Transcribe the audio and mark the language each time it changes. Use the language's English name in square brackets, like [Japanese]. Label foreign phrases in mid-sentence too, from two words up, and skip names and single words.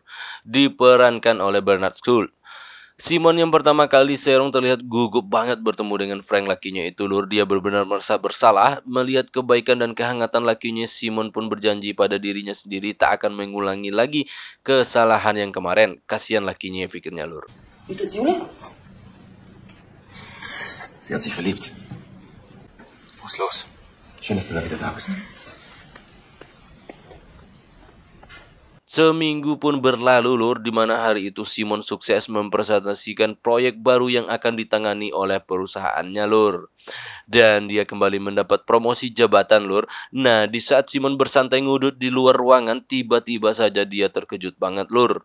[Indonesian] Diperankan oleh Bernard Schultz. Simon yang pertama kali serong terlihat gugup banget bertemu dengan Frank lakinya itu, lur. Dia benar-benar merasa bersalah melihat kebaikan dan kehangatan lakinya. Simon pun berjanji pada dirinya sendiri tak akan mengulangi lagi kesalahan yang kemarin. Kasihan lakinya, pikirnya, lur. [German] Wie geht's Jule? Sie hat sich verliebt. Was ist los? Schön, dass du da wieder da bist. [Indonesian] Seminggu pun berlalu, lur, di mana hari itu Simon sukses mempresentasikan proyek baru yang akan ditangani oleh perusahaannya, lur. Dan dia kembali mendapat promosi jabatan, lur. Nah, di saat Simon bersantai ngudut di luar ruangan, tiba-tiba saja dia terkejut banget, lur.